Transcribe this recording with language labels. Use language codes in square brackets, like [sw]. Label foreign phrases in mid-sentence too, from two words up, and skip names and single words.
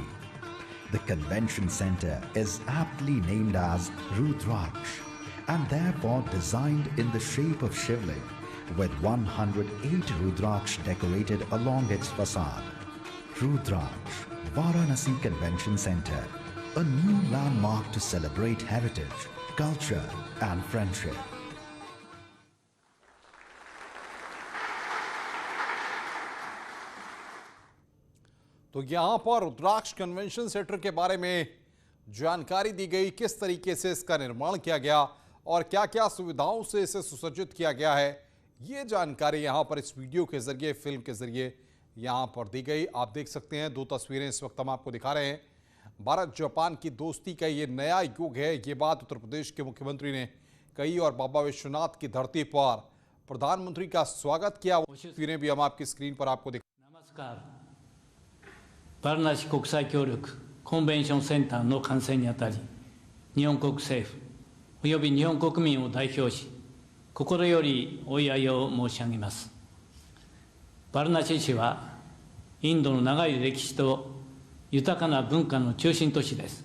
[en] The convention center is aptly named as Rudraksh and therefore designed in the shape of Shivling, with 108 Rudraksh decorated along its facade. Rudraksh, Varanasi Convention Center, a new landmark to celebrate heritage, culture and friendship. [hi] तो यहाँ पर रुद्राक्ष कन्वेंशन सेंटर के बारे में जानकारी दी गई, किस तरीके से इसका निर्माण किया गया और क्या-क्या सुविधाओं से इसे सुसज्जित किया गया है, ये जानकारी यहाँ पर इस वीडियो के जरिए, फिल्म के जरिए यहाँ पर दी गई। आप देख सकते हैं, दो तस्वीरें इस वक्त हम आपको दिखा रहे हैं। भारत जापान की दोस्ती का ये नया युग है, ये बात उत्तर प्रदेश के मुख्यमंत्री ने कही और बाबा विश्वनाथ की धरती पर प्रधानमंत्री का स्वागत किया। वो तस्वीरें भी हम आपकी स्क्रीन पर आपको दिखा। नमस्कार। [ja] バラナシ国際協力コンベンションセンターの完成にあたり、日本国政府および日本国民を代表し、心よりお祝いを申し上げます。バラナシ市は、インドの長い歴史と豊かな文化の中心都市です。